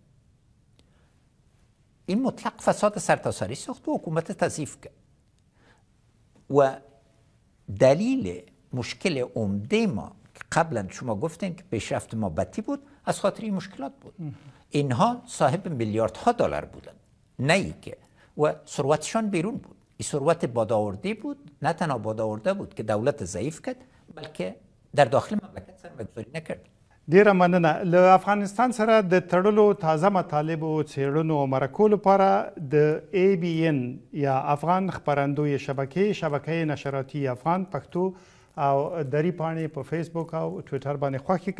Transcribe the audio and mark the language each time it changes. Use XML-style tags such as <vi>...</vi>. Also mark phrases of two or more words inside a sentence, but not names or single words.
<fa>این مطلق فساد سرتاسری ساخت و حکومت تضعیف کرد و دلیل مشکل عمده ما که قبلا شما گفتین که پیشرفت ما بطی بود از خاطر این مشکلات بود. اینها صاحب میلیاردها دلار بودن، نه ای که و ثروتشان بیرون بود. این ثروت بادآورده بود، نه تنها بادآورده بود که دولت ضعیف کرد، بلکه در داخل مملکت سرمایه‌گذاری نکرد.</fa> <ps>ډیره مننه. له افغانستان سره د تړلو تازه مطالبو څیړنو او مرکو لپاره د ABN یا افغان خپرندوی شبکې نشراتی افغان پښتو او دری پاڼې په فیسبوک او ټویټر باندې خوښي کوي.</ps>